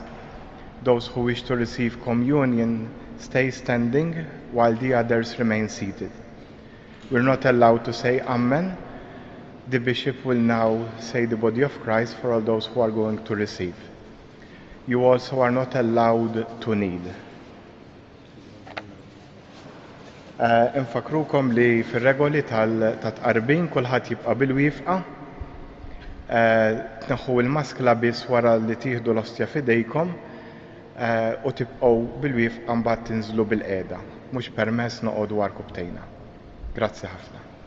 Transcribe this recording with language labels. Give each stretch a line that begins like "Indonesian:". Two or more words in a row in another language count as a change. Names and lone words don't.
English: Those who wish to receive communion stay standing while the others remain seated. We're not allowed to say Amen. The bishop will now say the body of Christ for all those who are going to receive. You also are not allowed to kneel.
Maltese: Infakrukom li fil-regoli ta' tqarbin kulħadd jibqa' bil-wifqa. tneħħu il-maskla biss wara li tieħdu l-ostja f'idejkom u tibqgħu bil-wifqa mbagħad tinżlu bil-qiegħda, mhux permess noqogħdu warku btejna. Grazzi ħafna.